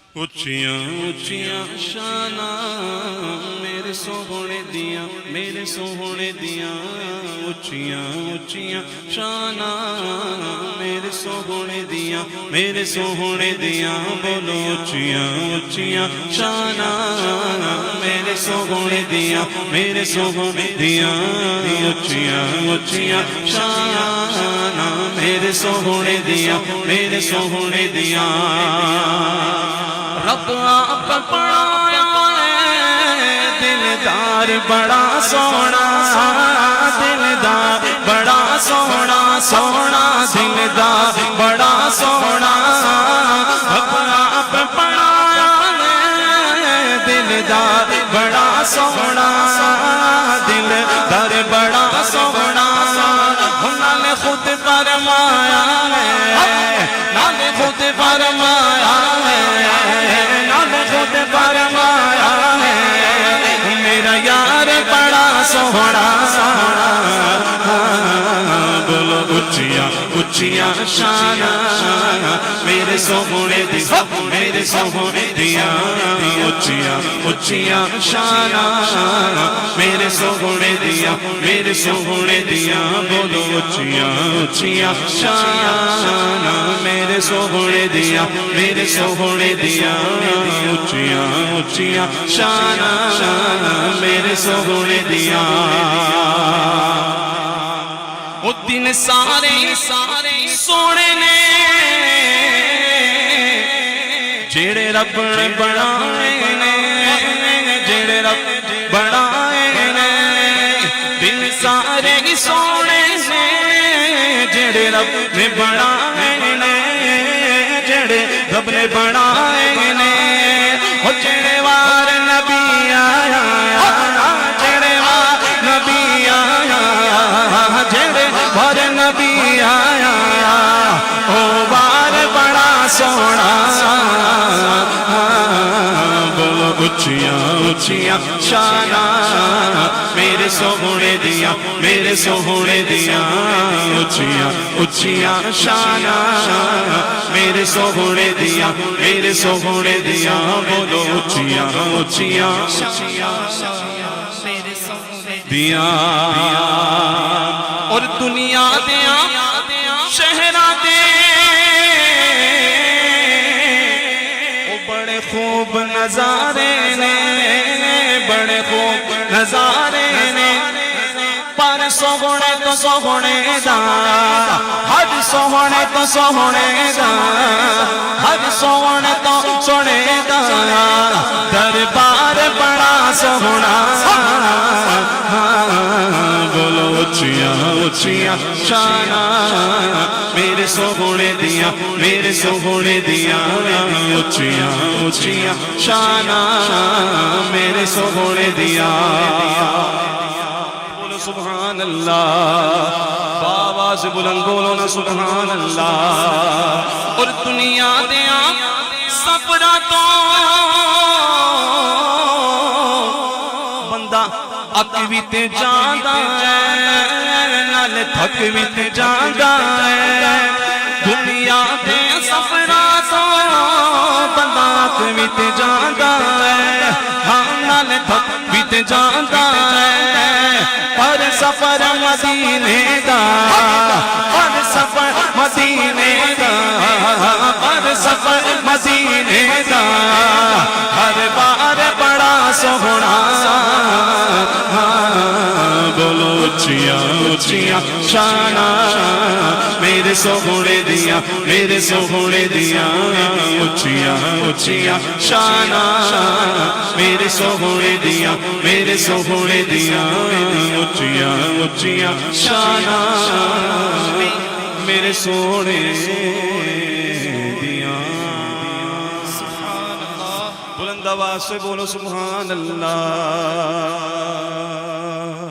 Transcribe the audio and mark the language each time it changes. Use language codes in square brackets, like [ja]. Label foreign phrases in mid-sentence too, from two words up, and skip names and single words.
[pa] اچھیاں اچھیاں شاناں میرے سوہنے دیاں میرے سوہنے دیاں اچھیاں اچھیاں شاناں میرے سوہنے دیاں میرے سوہنے دیاں بولو اچھیاں اچھیاں شاناں میرے سوہنے دیاں میرے سوہنے دیاں اچھیاں اچھیاں شاناں میرے سوہنے دیاں میرے سوہنے دیاں رب آپ پڑھایا ہے دلدار بڑا سونا دلدار بڑا سونا سونا دلدار بڑا سونا رب آپ پڑھایا ہے دلدار بڑا سونا دلدار بڑا سونا انہوں نے خود فرمایا ہے نال خود فرمایا ہے میرا یار بڑا سوہنا بولو اچھیاں اچھیاں شاناں میرے سوہنے دیاں میرے سوہنے دیاں اچھیاں اچھیاں شاناں میرے سوہنے دیاں میرے سوہنے دیاں بولو اچھیاں اچھیاں شاناں میرے سوہنے دیاں میرے سوہنے دیاں اچھیاں اچھیاں شاناں میرے سوہنے دیاں وہ دن سارے سونے نے جڑے رب نے بنائے نے جڑے رب بنائے نے دن سارے سونے نے جڑے رب نے بنائے نے جڑے رب نے بنائے نے وہ جڑے وار نبی آیا جڑے وار نبی آیا جڑے وار نبی آیا او وار بڑا سونا بولو اچھیاں اچھیاں شاناں میرے سوہنے دیاں میرے سوہنے دیاں اچھیاں اچھیاں شاناں میرے سوہنے دیاں میرے سوہنے دیاں بولو اچھیاں اچھیاں دیاں اور دنیا دیاں شہراں دے وہ بڑے خوب نظارے نے بڑے خوب نظارے نے پر سوہنے تو سوہنے دا ہر سوہنے تو سوہنے دا ہر سوہنے تو سوہنے دا دربار بڑا سوہنا بولو اچھیاں اچھیاں شاناں میرے سوہنے دیاں میرے سوہنے دیاں اچھیاں اچھیاں شاناں میرے سوہنے دیاں بولو سبحان اللہ آواز بلند بولو نا سبحان اللہ اور دنیا دیاں سفراں تو بندہ اک بھی تے جاندا ہے نال تھک بھی تے جاندا ہے دنیا دے سفراں تو بندہ اک بھی تے جاندا ہے ہاں نال تھک بھی تے جاندا ہے پر سفر مدینے دا پر سفر مدینے دا پر سفر مدینے دا ہر بار بڑا سوہنا بولو اچھیاں اچھیاں شاناں میرے سوہنے دیاں میرے سوہنے دیاں اچھیاں اچھیاں شاناں میرے سوہنے دیاں میرے سوہنے دیاں اچھیاں اچھیاں شاناں میرے سوہنے دیاں [ur] بلند آواز سے بولو [pa] سبحان اللہ